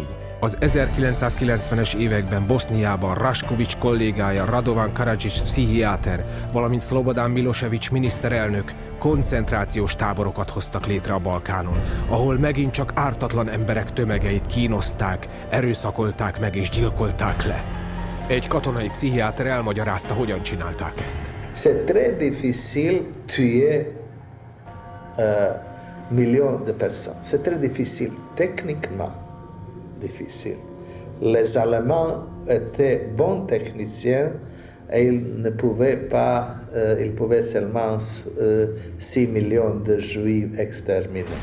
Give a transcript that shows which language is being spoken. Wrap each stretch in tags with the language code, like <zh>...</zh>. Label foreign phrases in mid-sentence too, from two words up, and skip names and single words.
<hu>Az 1990-es években Boszniában Rašković kollégája Radovan Karadžić pszichiáter, valamint Slobodan Milošević miniszterelnök koncentrációs táborokat hoztak létre a Balkánon, ahol megint csak ártatlan emberek tömegeit kínozták, erőszakolták meg és gyilkolták le. Egy katonai pszichiáter elmagyarázta, hogyan csinálták ezt.</hu> <fr>C'est très difficile tuer millions de personnes. C'est très difficile techniquement. Difficile. Les Allemands étaient bons techniciens et ils pouvaient seulement 6 millions de juifs exterminés.</fr>